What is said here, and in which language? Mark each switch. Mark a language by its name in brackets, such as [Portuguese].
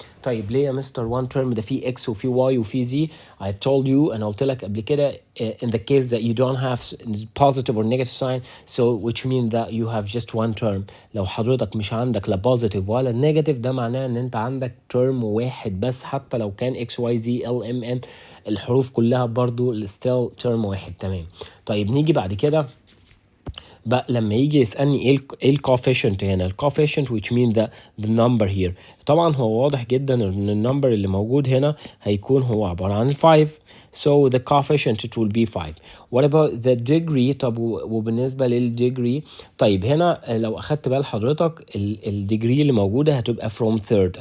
[Arabic] طيب ليه يا مستر [English] one term؟ [Arabic] ده فيه x وفيه y وفيه z. [English] I've told you [Arabic] أنا قلت لك قبل كده [English] in the case that you don't have positive or negative sign, so which means that you have just one term. [Arabic] لو حضرتك مش عندك لا positive ولا negative ده معناه ان انت عندك term واحد بس، حتى لو كان x y z l m n الحروف كلها برضو still term واحد. تمام. طيب نيجي بعد كده بقى لما يجي يسألني ايه الكوفيشنت هنا. [English] الكوفيشنت which mean the number here. [Arabic] طبعا هو واضح جدا ان النمبر اللي موجود هنا هيكون هو عبارة عن 5. [English] So the coefficient it will be 5. What about the degree؟ [Arabic] طب وبالنسبة للdegree، طيب هنا لو أخدت بال حضرتك الديجري اللي موجودة هتبقى from third.